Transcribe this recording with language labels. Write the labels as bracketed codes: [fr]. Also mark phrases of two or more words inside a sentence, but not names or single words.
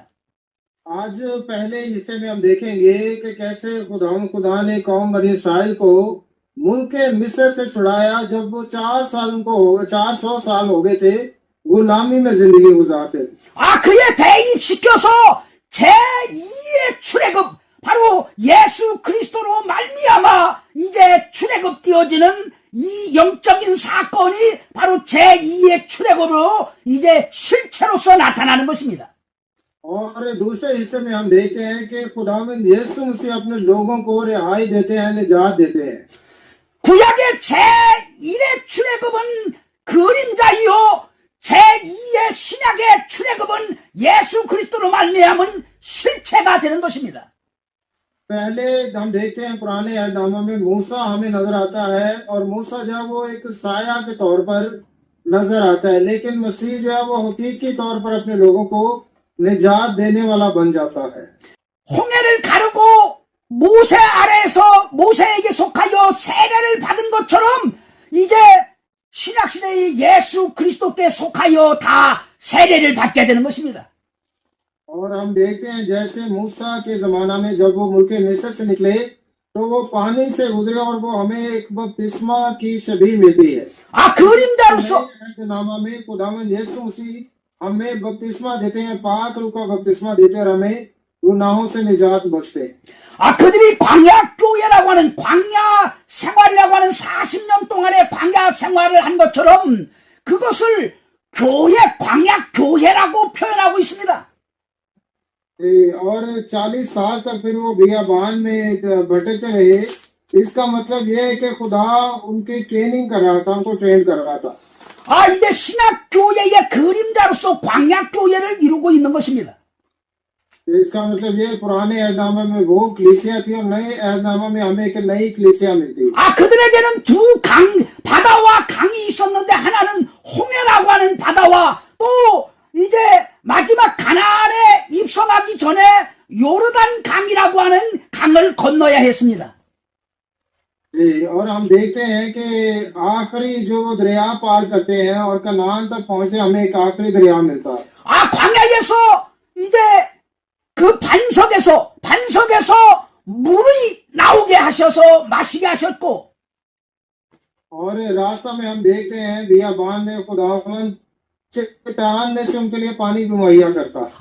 [ur] آج پہلے حصے میں ہم دیکھیں گے کہ کیسے خدا نے قوم بنی اسرائیل کو ملک مصر سے چھڑایا جب وہ 400 سال ہو گئے تھے غلامی میں زندگی گزارتے. [ko] 그에 대입시켜서 제2의 출애굽, 바로 예수 그리스도로 말미암아 이제 출애굽되어지는 이 영적인 사건이 바로 제2의 출애굽으로 이제 실체로서 나타나는 것입니다. [ur] اور دوسرے حصے میں ہم دیکھتے ہیں کہ خداوند یسوع مسیح اپنے لوگوں کو رہائی دیتے ہیں، نجات دیتے ہیں. [ko] 구약의 제1의 출애굽은 그림자이요, 제2의 신약의 출애굽은 예수 그리스도로 말미암은 실체가 되는 것입니다. [ur] پہلے ہم دیکھتے ہیں پرانے عہدنامہ میں موسیٰ ہمیں نظر آتا ہے اور موسیٰ جو ہے وہ ایک سایہ کے طور پر نظر آتا ہے، لیکن مسیح جو ہے وہ حقیقی طور پر اپنے لوگوں کو نجات دینے والا بن جاتا ہے. [ko] 홍해를 가르고 모세 아래에서 모세에게 속하여 세례를 받은 것처럼 이제 신약시대의 예수 그리스도께 속하여 다 세례를 받게 되는 것입니다. [ur] اور ہم دیکھتے ہیں جیسے موسیٰ کے زمانہ میں جب وہ ملک مصر سے نکلے تو وہ پانی سے گزرے اور وہ ہمیں ایک بپتسمہ کی شبیہ ملتی ہے. [ko] 그림자로서 [ur] نامہ میں خداوند یسوع مسیح ہمیں بپتسمہ دیتے ہیں، پاک روح کا بپتسمہ دیتے ہیں اور ہمیں گناہوں سے نجات بخشتے ہیں. [ko] 그들이 광야 교회라고 하는 광야 생활이라고 하는 40년 동안의 광야 생활을 한 것처럼 그것을 광야 교회라고 표현하고 있습니다. [ur] اور 40 سال تک پھر وہ بیابان میں بھٹکتے رہے، اسکا مطلب یہ ہے کہ خدا انکی ٹریننگ کر رہا تھا، انکو ٹرین کر رہا تھا. [ko] 이제 신약 교회의 그림자로서 광야 교회를 이루고 있는 것입니다. [ur] اسکا مطلب یہ پرانے عہدنامہ میں وہ کلیسیا تھی اور نئے عہدنامہ میں ہمیں ایک نئی کلیسیا ملتی ہے. [ko] 그들에게는 두 바다와 강이 있었는데 하나는 홍해라고 하는 바다와 또 이제 마지막 가나안에 입성하기 전에 요르단 강이라고 하는 강을 건너야 했습니다. [ur] جی، اور ہم دیکھتے ہیں کہ آخری جو وہ دریا پار کرتے ہیں اور کنعان تک پہنچتے ہمیں ایک آخری دریا ملتا ہے. [ko] 아, 광야에서 이제 그 반석에서 물이 나오게 하셔서 마시게 하셨고, [ur] اور راستہ میں ہم دیکھتے ہیں بیابان میں خداوند چٹان میں سے انکے لیے پانی بھی مہیا کرتا ہے.